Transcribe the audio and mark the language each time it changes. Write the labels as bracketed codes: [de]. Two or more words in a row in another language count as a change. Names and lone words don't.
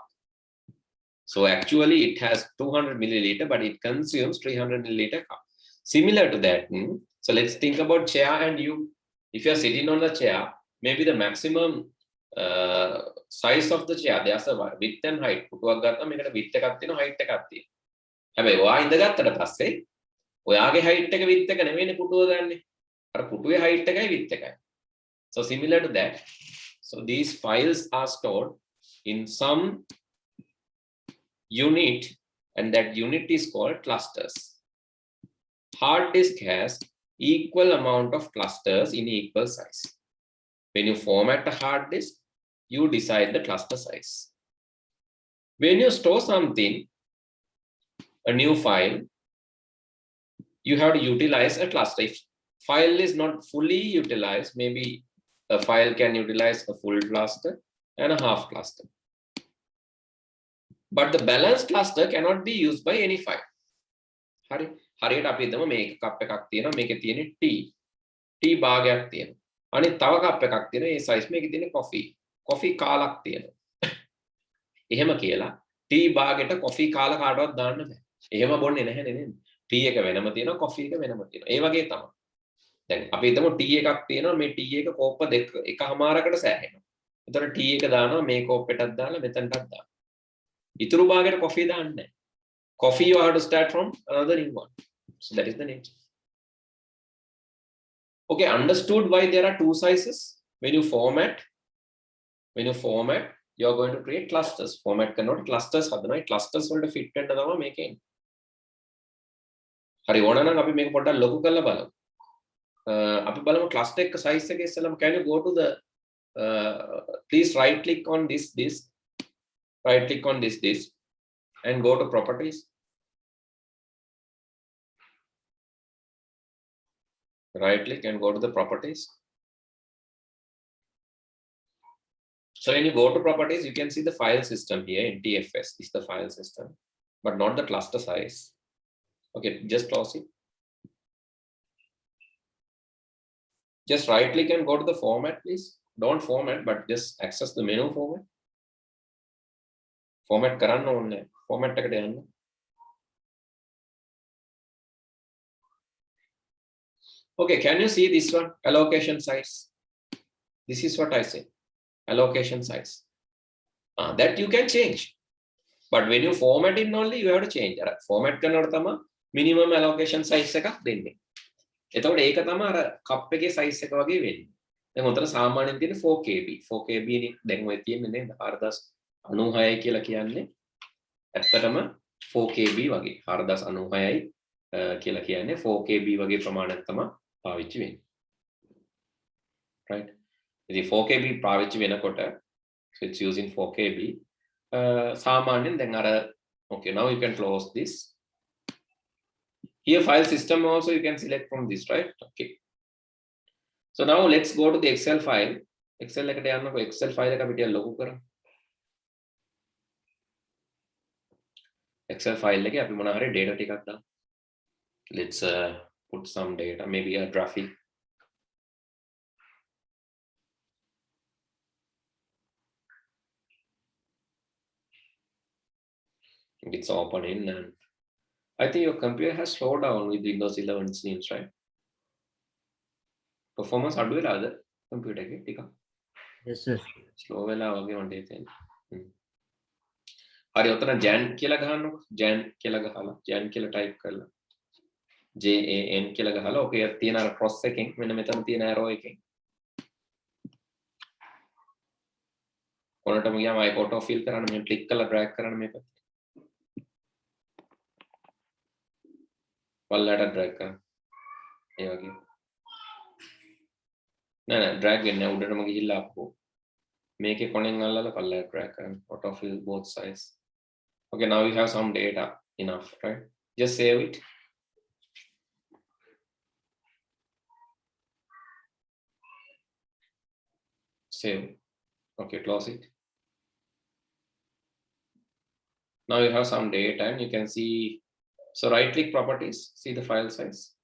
[en] So actually it has 200 milliliter, but it consumes 300 milliliter cup. Similar to that, so let's think about chair and you. If you are sitting on the chair, maybe the maximum size of the chair, there's a width and height. [si] පුටුවක් ගත්තාම මේකට width එකක් තියෙනවා, height එකක් තියෙනවා. හැබැයි ඔයා ඉඳගත්තට පස්සේ ඔයාගේ height එක width එක නෙවෙයිනේ පුටුව ගන්නෙ. අර පුටුවේ height එකයි width එකයි. [en] So similar to that, so these files are stored in some unit, and that unit is called clusters. Hard disk has equal amount of clusters in equal size. When you format a hard disk, you decide the cluster size. When you store something, a new file, you have to utilize a cluster. If file is not fully utilized, maybe a file can utilize a full cluster and a half cluster. But the balanced cluster cannot be used by any file. [si] හරියට අපි හිතමු මේක කප් එකක් තියෙනවා, මේකේ තියෙන්නේ ටී භාගයක් තියෙනවා. අනිත් තව කප් එකක් තියෙනවා, ඒ සයිස් මේකේ තියෙන්නේ කොෆි කාලක් තියෙනවා. එහෙම කියලා ටී භාගෙට කොෆි කාල කාටවත් දාන්න බෑ. එහෙම බොන්නේ නැහැ නේද? ටී එක වෙනම තියෙනවා, කොෆි එක වෙනම තියෙනවා. ඒ වගේ තමයි. දැන් අපි හිතමු ටී එකක් තියෙනවා, මේ ටී එක කෝප්ප දෙක එකමාරකට සෑහෙනවා. එතකොට ටී එක දානවා මේ කෝප්පෙටත් දාලා මෙතනටත් දානවා. ඉතුරු භාගෙට කොෆි දාන්නේ නැහැ. [en] Coffee you have to start from another new one. So that is the nature. Okay, understood why there are two sizes. When you format, you are going to create clusters. Format cannot clusters [si] හදනවා. clusters වලට fit වෙන්න තමයි මේක එන්නේ. හරි ඕන නම් අපි මේක පොඩ්ඩක් ලොකු කරලා බලමු. අපි බලමු cluster එක size එක ඉස්සෙල්ලාම [en] can you go to the please right click on this right click on this and go to properties. Right click and go to the properties. So when you go to properties, you can see the file system here. NTFS is the file system, but not the cluster size. Okay, just close it. Just right click and go to the format, please. Don't format, but just access the menu format. [si] Format කරන්න ඕනේ. Format එකට යන්න. [en] Okay, can you see this one? Allocation size. This is what I say. Allocation size. That you can change. But when you format it only, you have to change. [si] Format කරනකොට තමයි [en] minimum allocation size [si] එකක් දෙන්නේ. එතකොට ඒක තමයි අර cup එකේ size එක වගේ වෙන්නේ. දැන් උතන සාමාන්‍යයෙන් තියෙන්නේ 4KB. 4KB නේ දැන් ඔය තියෙන්නේ නේද? 4096 කියලා කියන්නේ. ඇත්තටම 4KB වගේ 4096යි කියලා කියන්නේ 4KB වගේ ප්‍රමාණයක් තමයි පාවිච්චි වෙන්නේ. [en] Right? [si] ඉතින් 4KB පාවිච්චි වෙනකොට [en] so it's using 4KB [si] සාමාන්‍යයෙන් දැන් අර [en] okay, now you can close this. Here file system also you can select from this, right? Okay. So now let's go to the Excel file. [si] Excel එකට යන්නකො [en] Excel file [si] එක අපිට ලොකු කරමු. [en] Excel file [si] එකේ අපි මොනවා හරි data ටිකක් දාමු. [en] Let's put some data, maybe a graphic. It's opening and I think your computer has slowed down with Windows 11 seems, right? [si] Performance අඩු වෙලාද computer එකේ ටිකක්? [en] Yes, sir. [si] Slow වෙලා වගේ මට හිතෙන්නේ. හරි ඔතන jan කියලා ගහන්නකො. jan කියලා ගහලා jan කියලා type කරලා JAN කියලා ගහලා ඔකේ තියෙන අර cross එකෙන් මෙන්න මෙතන තියෙන arrow එකෙන් කොනටම ගියාම ආයි [en] auto fill [si] කරන්න මෙහෙම click කරලා drag කරන්න මේ පැත්තට. පල්ලයට drag කරන්න. ඒ වගේ. නෑ drag වෙන්නේ නැහැ උඩටම ගිහිල්ලා අපෝ. මේකේ කොනෙන් අල්ලලා පල්ලයට drag කරන්න. [en] Auto fill both sides. Okay, now we have some data enough, right? Just save it. Save. Okay, close it. Now you have some data and you can see, so right click properties, see the file size.